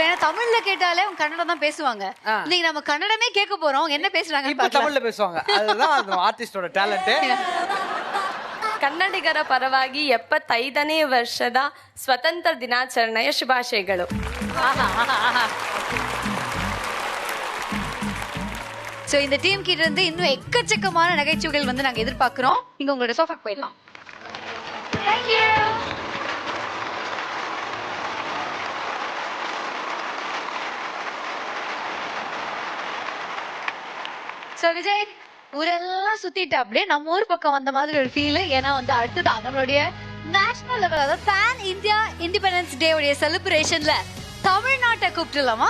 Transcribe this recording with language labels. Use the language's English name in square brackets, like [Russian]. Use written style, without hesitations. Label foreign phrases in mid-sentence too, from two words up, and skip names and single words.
[Tamil] ஏன்னா தமிழ்ல கேட்டாலே அவங்க கன்னடம் தான் பேசுவாங்க. இன்னைக்கு நம்ம கன்னடமே கேட்க போறோம். என்ன பேசுறாங்க இப்ப தமிழ்ல பேசுவாங்க. அதுதான் அந்த ஆர்டிஸ்டோட ಟಾಲೆಂಟ್. [Kannada] ಕನ್ನಡಿಗರ ಪರವಾಗಿ 75ನೇ ವರ್ಷದ ಸ್ವತಂತ್ರ ದಿನಾಚರಣೆಯ ಶುಭಾಶಯಗಳು. [Tamil] சோ இந்த டீம் கிட்ட இருந்து இன்னும் எக்கச்சக்கமான நகைச்சுவைகள் வந்து நாங்க எதிர்பார்க்கிறோம். நீங்க உங்களோட சோஃபாக்கு போயிடலாம். [English] Thank you. [Tamil] சோ விஜய் ஊரெல்லாம் சுத்திட்டு அப்படியே நம்ம ஊர் பக்கம் வந்த மாதிரி ஒரு ஃபீல். ஏன்னா வந்து அடுத்தது நம்மளுடைய [English] national level, [Tamil] அதாவது [English] pan India independence day [Tamil] உடைய செலிப்ரேஷன்ல தமிழ்நாட்டை கூப்பிட்டுலாமா?